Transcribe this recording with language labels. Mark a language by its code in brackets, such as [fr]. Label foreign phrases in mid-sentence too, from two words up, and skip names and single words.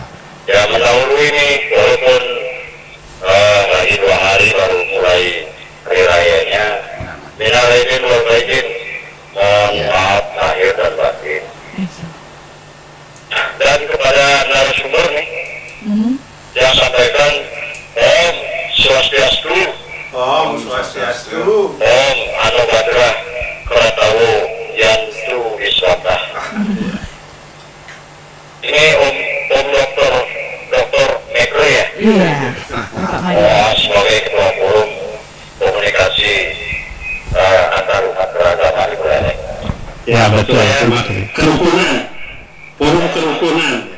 [id] Ya, mendahului ini walaupun lagi 2 hari baru mulai hari rayanya. [ar] من العائدين والفائزين. [id] Mohon maaf lahir dan batin. Dan kepada narasumber nih yang sampaikan [sa] ॐ स्वस्त्यस्तु, ॐ स्वस्त्यस्तु. ॐ आ नो भद्राः क्रतवो यन्तु विश्वतः. [id] Ini Om Dokter Mekro ya. Iya. Bapak Mada. Sebagai ketua forum komunikasi antar umat beragama di Buleleng. Ya betul. Kerukunan. Forum kerukunan.